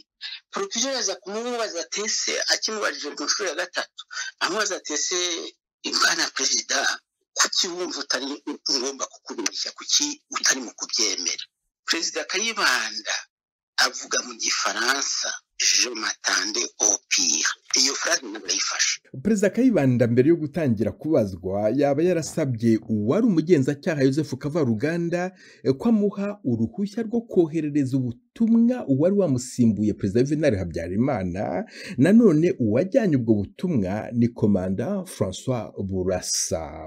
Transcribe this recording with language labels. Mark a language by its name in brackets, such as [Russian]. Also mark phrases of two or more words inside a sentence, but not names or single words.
[Kinyarwanda] Procureur aza kumubaza ati ese, akimubajije mu nshuro ya gatatu amubaza ati ese Bwana Perezida, kuki wumva utari ngomba kukubeshya, kuki utari mu kubyemera? Perezida Kayibanda avuga mu Gifaransa, [French] je m'attendais au pire. [Kinyarwanda] Iyo phrase nabifashe. Perezida Kayibanda mbere yo gutangira kubazwa yaba yarasabye uwari umugenzacyaha Joseph Kavaruganda ko amuha uruhushya rwo koherereza ubutumwa uwari wamusimbuye Perezida Juvenal Habyarimana. Nanone uwajyanye ubwo butumwa ni Komanda François Burasa.